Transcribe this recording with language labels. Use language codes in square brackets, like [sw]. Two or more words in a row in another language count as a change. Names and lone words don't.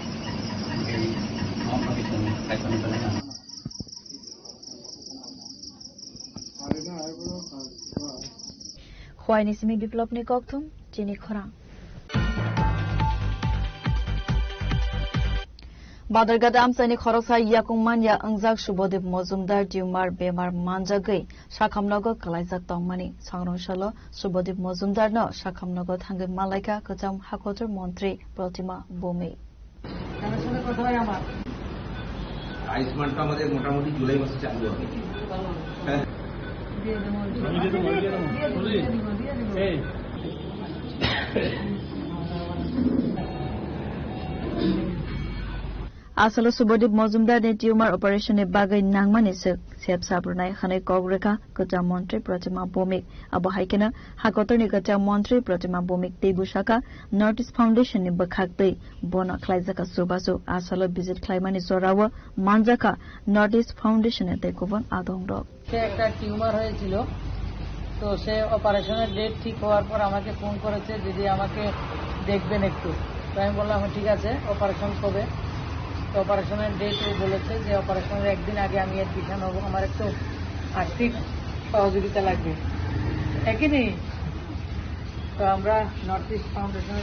[trp] Khwaini simi biplopni kokthum chini khorang Badargada amsani khoroksa yakungman ya angjak subodip mozumdar tumor bemar manjagai sakhamnogo kalaijak tongmani sangrongshalo subodip mozumdar no sakhamnogo thangai malaika kacham hakotor mantri Protima Bhumi [bn] আয়ুষ্মানটা আমাদের মোটামুটি জুলাই মাসে চালু হবে [trp] Asalo subodip mozumdar ne [en] tumor operation [trp] e bagai nangmani sep sabrunai khane kogreka kacha mantri Protima Bhumik abo haikena hakotor ni kacha mantri Protima Bhumik tebusaka Northeast Foundation ni bakhaktei bona khlaijaka subasu asalo visit khlaimani zorawa manjaka Northeast Foundation e tekobon adongro [bn] সে একটা টিউমার হয়েছিল তো সে [en] operationer date [bn] ঠিক হওয়ার পর আমাকে ফোন করেছে দিদি আমাকে দেখবেন একটু তো আমি বললাম ঠিক আছে অপারেশন কবে তো [en] operationer date [bn] ও বলেছে যে অপারেশনের একদিন আগে আমি এডমিশন হব আমার একটু আর্থিক সহযোগিতা লাগবে একই নেই তো আমরা নর্থ ইস্ট ফাউন্ডেশনের